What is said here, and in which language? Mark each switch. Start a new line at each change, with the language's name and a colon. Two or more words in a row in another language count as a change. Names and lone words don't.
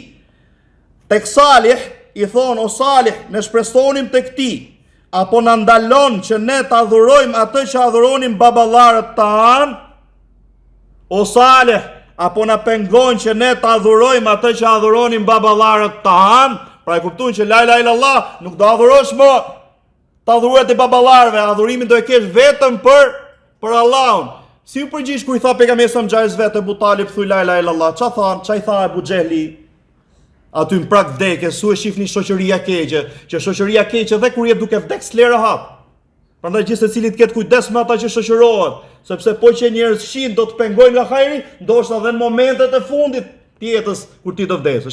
Albanian: Tek Salih i thon, o Salih, ne shpresonim tek ti, apo na ndalon që ne të adhurojmë atë që adhuronin baballarët tanë, o Salih, apo na pengon që ne të adhurojmë atë që adhuronin baballarët tanë. Pra e kuptuan që
Arabic: لا إله إلا الله
Albanian: nuk do adhurosh më të adhuruar te baballarëve, adhurimin do e kesh vetëm për Allahun. Si u përgjigj kur i tha pejgamberi sa Xhais vetë Abu Talib thuj
Arabic: لا إله إلا الله,
Albanian: ç'i tha Abu Xehli? Aty në prak vdekjes, su e shifni shoqëria keqe, që shoqëria keqe dhe kur je duke vdek s'le rahat. Prandaj gjithë secili të ketë kujdes me ata që shoqërohen, sepse po që njerëz shin do të pengojnë nga hajri, ndoshta edhe në momentet e fundit të jetës kur ti do vdesësh.